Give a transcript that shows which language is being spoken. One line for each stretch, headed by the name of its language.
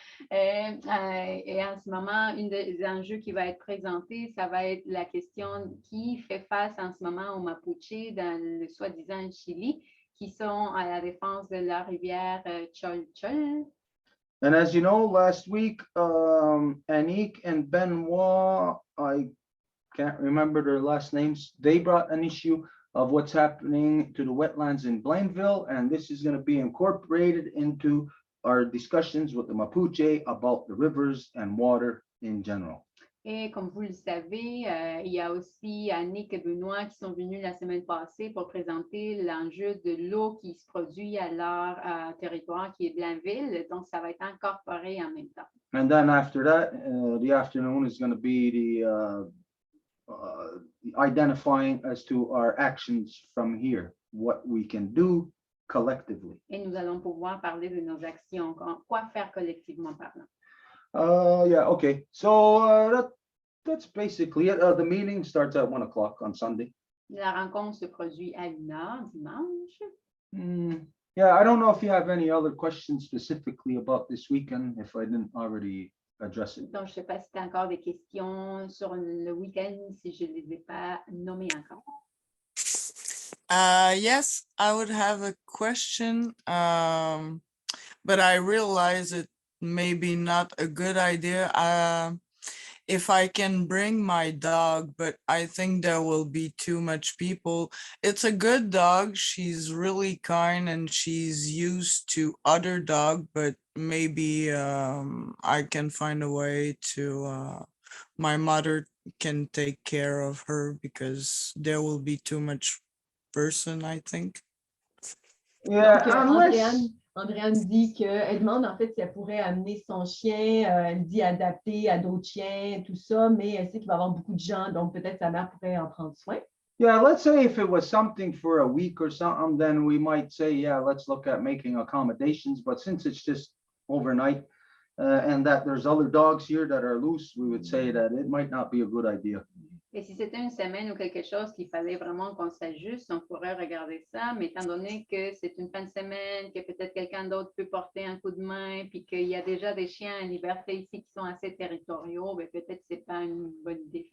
French: Et en ce moment, une des enjeux qui va être présenté, ça va être la question qui fait face en ce moment aux Mapuche dans le soi-disant Chili, qui sont à la défense de la rivière Chol Chol.
English: And as you know, last week, Anik and Benoit, I can't remember their last names, they brought an issue of what's happening to the wetlands in Blainville, and this is going to be incorporated into our discussions with the Mapuche about the rivers and water in general.
French: Et comme vous le savez, il y a aussi Annick et Benoît qui sont venus la semaine passée pour présenter l'enjeu de l'eau qui se produit à leur territoire qui est Blainville. Donc, ça va être incorporé en même temps.
English: And then after that, the afternoon is going to be the identifying as to our actions from here, what we can do collectively.
French: Et nous allons pouvoir parler de nos actions, quoi faire collectivement parlant.
English: Yeah, okay. So that's basically it. The meeting starts at 1 o'clock on Sunday.
French: La rencontre se produit à 1h dimanche.
English: Yeah, I don't know if you have any other questions specifically about this weekend, if I didn't already address it.
French: Donc, je ne sais pas si tu as encore des questions sur le week-end, si je ne les ai pas nommées encore.
English: Yes, I would have a question, but I realize it may be not a good idea. If I can bring my dog, but I think there will be too much people. It's a good dog. She's really kind and she's used to other dog, but maybe I can find a way to, my mother can take care of her because there will be too much person, I think. Yeah,
French: Donc, Andréane dit qu'elle demande en fait si elle pourrait amener son chien, elle dit adapté à d'autres chiens, tout ça, mais elle sait qu'il va y avoir beaucoup de gens, donc peut-être sa mère pourrait en prendre soin.
English: Yeah, let's say if it was something for a week or something, then we might say, yeah, let's look at making accommodations. But since it's just overnight and that there's other dogs here that are loose, we would say that it might not be a good idea.
French: Et si c'était une semaine ou quelque chose qu'il fallait vraiment qu'on s'ajuste, on pourrait regarder ça, mais étant donné que c'est une fin de semaine, que peut-être quelqu'un d'autre peut porter un coup de main, puis qu'il y a déjà des chiens en liberté ici qui sont assez territoriaux, ben peut-être que ce n'est pas une bonne idée.